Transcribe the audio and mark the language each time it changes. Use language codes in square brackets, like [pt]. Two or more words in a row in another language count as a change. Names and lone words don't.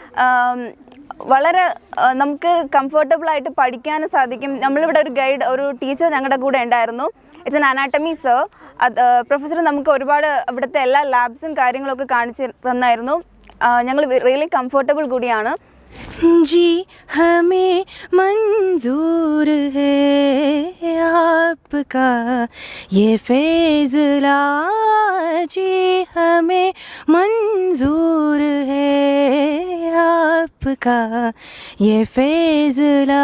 [ml] വളരെ നമുക്ക് കംഫർട്ടബിളായിട്ട് പഠിക്കാനും സാധിക്കും. നമ്മളിവിടെ ഒരു ടീച്ചർ ഞങ്ങളുടെ കൂടെ ഉണ്ടായിരുന്നു. [en] It's an anatomy sir. [ml] പ്രൊഫസർ നമുക്ക് ഒരുപാട് ഇവിടുത്തെ എല്ലാ ലാബ്സും കാര്യങ്ങളൊക്കെ കാണിച്ച് തന്നായിരുന്നു. ഞങ്ങൾ [en] really comfortable [ml] കൂടിയാണ്. [hi] जी हमें मंजूर है आपका ये फैज़ला, जी हमें मंजूर है आपका ये फैज़ला.